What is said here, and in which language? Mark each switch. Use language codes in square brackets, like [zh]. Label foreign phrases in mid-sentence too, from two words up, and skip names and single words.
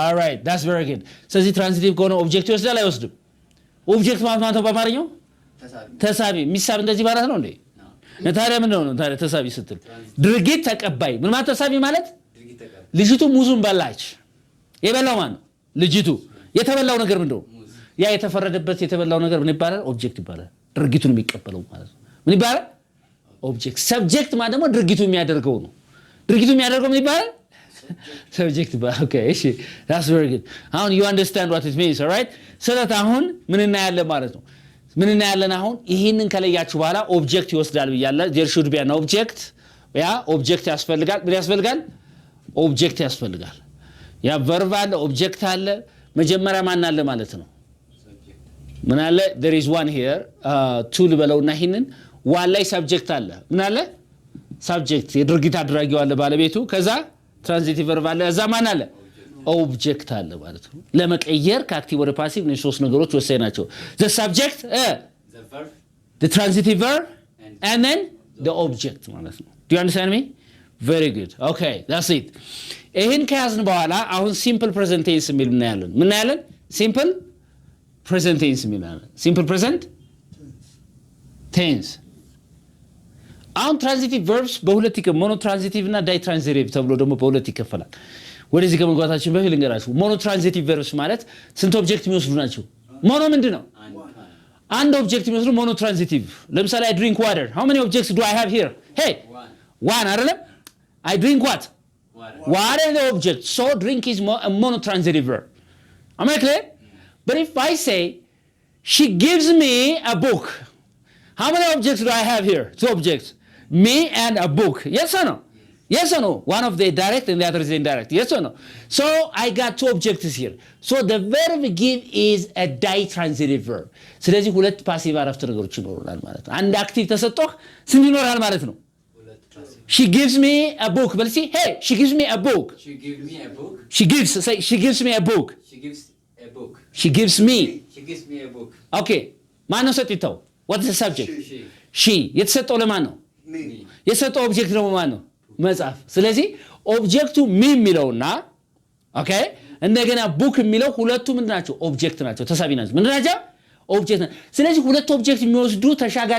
[en] all right that's very good [am] ስለዚህ transitive ከሆነ ኦብጀክት ይወስዳል አይወስድም ኦብጀክት ማለት ነው በአማርኛው ተሳቢ ሚሳብ እንደዚህ ማለት ነው እንዴ ታዲያ ምን ነው ታዲያ ተሳቢ ስትል ድርጊት ተቀባይ ምን ማለት ተሳቢ ማለት ልጅቱ ሙዙን በላች የበላው ማን ነው ልጅቱ የተበላው ነገር ምንድነው ያ የተፈረደበት የተበላው ነገር ምን ይባላል ኦብጀክት ይባላል ድርጊቱን የሚቀበለው ማለት ነው ምን ይባላል ኦብጀክት ሰብጀክት ማለት ደግሞ ድርጊቱ የሚያደርገው ነው ድርጊቱ የሚያደርገው ምን ይባላል [en] subject okay [am] እሺ [en] that's very good [am] አሁን [en] you understand what it means all right so that [am] አሁን ምን እናያለን ማለት ነው ምን እናያለን አሁን ይሄንን ከለያችሁ በኋላ ኦብጀክት ይወስዳል ብያለሁ [en] there should be an object [am] ያ ኦብጀክት ያስፈልጋል ምን ያስፈልጋል ኦብጀክት ያስፈልጋል ያ verb አለ ኦብጀክት አለ መጀመሪያ ማን አለ ማለት ነው ምን አለ [en] there is one here two [am] ልበለውና ይሄንን one ላይ subject አለ ምን አለ subject የድርጊት አድራጊው አለ ባለቤቱ ከዛ transitive verb አለ እዛ ማን አለ ኦብጀክት አለ ማለት ነው ለመቀየር ከአክቲቭ ወደ ፓሲቭ ነው ሶስት ነገሮች ወሳኝ ናቸው [en] the subject the verb the transitive verb and then the object [am] ማለት ነው [en] do you understand me very good okay that's it [am] ይሄን ከያዝን በኋላ አሁን [en] simple present tense [am] የሚል ምን ያለን [en] simple present tense [am] የሚል [en] simple present [am] tense አሁን [en] transitive verbs [am] በሁለት ይከፈላል monotransitive እና ditransitive ተብሎ ደግሞ በሁለት ይከፈላል ወደዚህ ከመግባታችን በፊት ልንገራችሁ [en] monotransitive verbs [am] ማለት ስንት ኦብጀክት የሚወስዱ ናቸው mono ምንድነው አንድ ኦብጀክት የሚወስዱ [en] monotransitive ለምሳሌ I drink water how many objects do I have here hey one አይደለም I drink what water is the object so drink is a monotransitive verb am I clear but if I say she gives me a book how many objects do I have here two objects me and a book yes or no yes or no one of the direct and the other is indirect yes or no so I got two objects here so the verb give is a ditransitive verb [am] ስለዚህ ሁለት ፓሲቭ አረፍተ ነገሮች ይኖራል ማለት ነው አንድ አክቲቭ ተሰጥቶህ ስንት ይኖራል ማለት ነው [en] she gives me a book but see hey she gives me a book she gives me a book she gives say she gives me a book she gives a book she gives me a book okay [am] ማን ነው ሰጥተው [en] what is the subject she [am] የተሰጠው ለማን ነው የሰጠው ኦብጀክት ነው ማን ነው መጽሐፍ ስለዚህ ኦብጀክቱ ሚ የሚለውና ኦኬ እንደገና ቡክ የሚለው ሁለቱ ምንድን ናቸው ኦብጀክት ናቸው ተሳቢ ናቸው ምንድን ናቸው ኦብጀክት ናቸው ስለዚህ ሁለት ኦብጀክት የሚወስዱ ተሻጋሪ